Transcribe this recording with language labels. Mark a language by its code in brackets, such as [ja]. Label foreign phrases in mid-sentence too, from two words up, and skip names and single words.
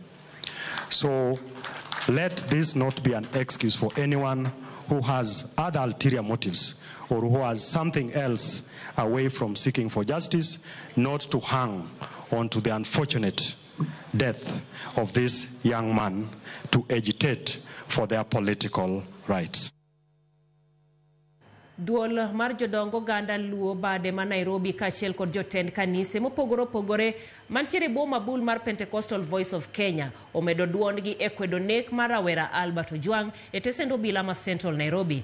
[en] So let this not be an excuse for anyone who has other ulterior motives or who has something else away from seeking for justice, not to hang on to the unfortunate death of this young man to agitate for their political rights. [luo] Duol mar jodongo ganda luo bade ma Nairobi kachiel kod jotend kanise mopogore mantiere bo mabul mar Pentecostal Voice of Kenya omedo duondgi e kwedo nek mar rawera Albert Ojwang e tesend obila ma Central Nairobi.